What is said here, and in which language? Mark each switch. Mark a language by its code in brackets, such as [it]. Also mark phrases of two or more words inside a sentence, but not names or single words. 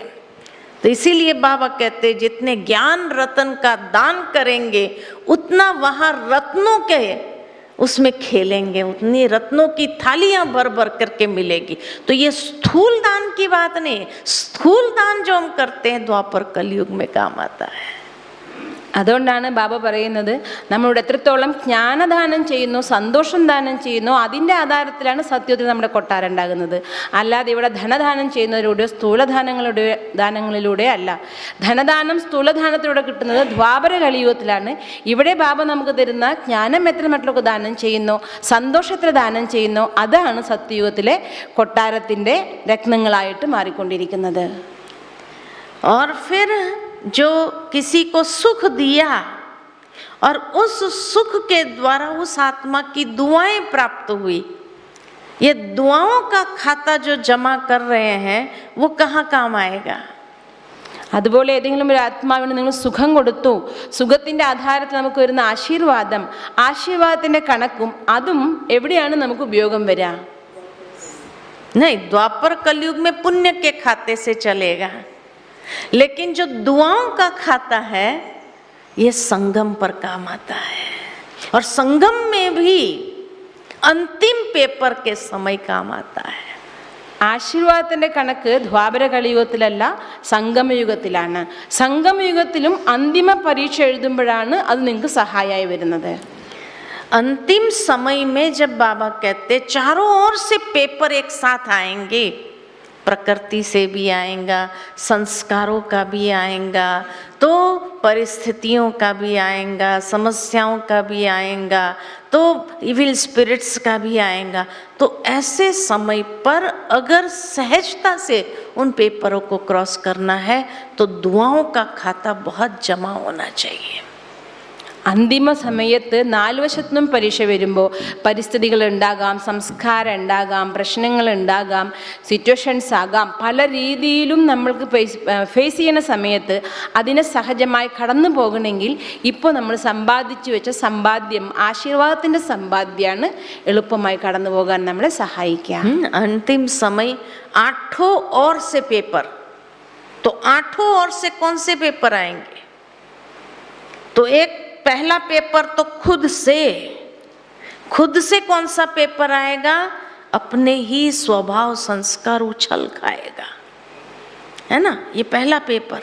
[hi] तो इसीलिए बाबा कहते हैं जितने ज्ञान रत्न का दान करेंगे उतना वहाँ रत्नों के उसमें खेलेंगे, उतनी रत्नों की थालियां भर भर करके मिलेगी। तो ये स्थूल दान की बात नहीं, स्थूल दान जो हम करते हैं द्वापर कलयुग में काम आता है। [ml] അതുകൊണ്ടാണ് ബാബ പറയുന്നത് നമ്മളോട് എത്രത്തോളം ജ്ഞാനദാനം ചെയ്യുന്നു, സന്തോഷം ദാനം ചെയ്യുന്നു, അതിൻ്റെ ആധാരത്തിലാണ് സത്യത്തിൽ നമ്മുടെ കൊട്ടാരം ഉണ്ടാകുന്നത്. അല്ലാതെ ഇവിടെ ധനദാനം ചെയ്യുന്നതിലൂടെയോ ദാനങ്ങളിലൂടെ അല്ല. ധനദാനം സ്ഥൂലദാനത്തിലൂടെ കിട്ടുന്നത് ദ്വാപര കലിയുഗത്തിലാണ്. ഇവിടെ ബാബ നമുക്ക് തരുന്ന ജ്ഞാനം എത്ര മറ്റുള്ളവർക്ക് ദാനം ചെയ്യുന്നു, സന്തോഷത്തിൽ ദാനം ചെയ്യുന്നു, അതാണ് സത്യയുഗത്തിലെ കൊട്ടാരത്തിൻ്റെ രത്നങ്ങളായിട്ട് മാറിക്കൊണ്ടിരിക്കുന്നത്. [hi] और फिर जो किसी को सुख दिया और उस सुख के द्वारा उस आत्मा की दुआएं प्राप्त हुई, ये दुआओं का खाता जो जमा कर रहे हैं वो कहाँ काम आएगा? [ml] അതുപോലെ ഏതെങ്കിലും ഒരു ആത്മാവിന് നിങ്ങൾ സുഖം കൊടുത്തു, സുഖത്തിൻ്റെ ആധാരത്തിൽ നമുക്ക് വരുന്ന ആശീർവാദം, ആശീർവാദത്തിൻ്റെ കണക്കും അതും എവിടെയാണ് നമുക്ക് ഉപയോഗം വരിക? [hi] नहीं, द्वापर कलयुग में पुण्य के खाते से चलेगा, लेकिन जो दुआओं का खाता है ये संगम पर काम आता है। और संगम में भी अंतिम पेपर के समय काम आता है। [ml] ആശീർവാദത്തിൻ്റെ കണക്ക് ദ്വാപര കലിയുഗത്തിലല്ല, സംഗമയുഗത്തിലാണ്. സംഗമയുഗത്തിലും അന്തിമ പരീക്ഷ എഴുതുമ്പോഴാണ് അത് നിങ്ങൾക്ക് സഹായമായി വരുന്നത്. [hi] अंतिम समय में जब बाबा कहते चारों ओर से पेपर एक साथ आएंगे, प्रकृति से भी आएगा, संस्कारों का भी आएगा, तो परिस्थितियों का भी आएगा, समस्याओं का भी आएगा, तो [en] evil spirits [hi] का भी आएगा। तो ऐसे समय पर अगर सहजता से उन पेपरों को क्रॉस करना है तो दुआओं का खाता बहुत जमा होना चाहिए. [ml] അന്തിമ സമയത്ത് നാല് വശത്തുനിന്നും പരീക്ഷ വരുമ്പോൾ പരിസ്ഥിതികൾ ഉണ്ടാകാം, സംസ്കാരം ഉണ്ടാകാം, പ്രശ്നങ്ങൾ ഉണ്ടാകാം, സിറ്റുവേഷൻസ് ആകാം, പല രീതിയിലും നമ്മൾക്ക് ഫേസ് ചെയ്യുന്ന സമയത്ത് അതിനെ സഹജമായി കടന്നു പോകണമെങ്കിൽ ഇപ്പോൾ നമ്മൾ സമ്പാദിച്ചു വെച്ച സമ്പാദ്യം, ആശീർവാദത്തിൻ്റെ സമ്പാദ്യമാണ് എളുപ്പമായി കടന്നു പോകാൻ നമ്മളെ സഹായിക്കുക. [hi] अंतिम समय 8 और से पेपर, तो 8 और से कौन से पेपर आएंगे? तो एक पहला पेपर तो खुद से कौन सा पेपर आएगा? अपने ही स्वभाव संस्कार उछल खाएगा, है ना, ये पहला पेपर.